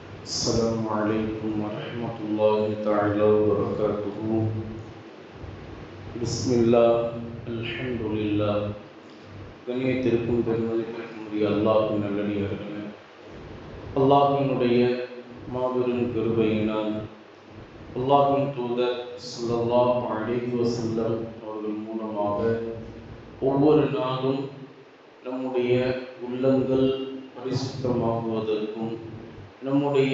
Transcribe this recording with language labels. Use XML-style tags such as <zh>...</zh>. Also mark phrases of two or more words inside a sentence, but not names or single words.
<ar>السلام عليكم ورحمة الله تعالى وبركاته. بسم الله الحمد لله.</ar> <ta>கண்ணியத்திற்கும் பெருமதிப்பிற்கும் உரிய அல்லாஹ்வின் நல்லடியார்களே, அல்லாஹ்வினுடைய மாபெரும் கிருபையினால் அல்லாஹ்வின் தூதர்</ta> <ar>صلى الله عليه</ar> <ta>வஸல்லம் அவர்கள் மூலமாக ஒவ்வொரு நாளும் நம்முடைய உள்ளங்கள் பரிசுத்தமாகுவதற்கும் நம்முடைய</ta>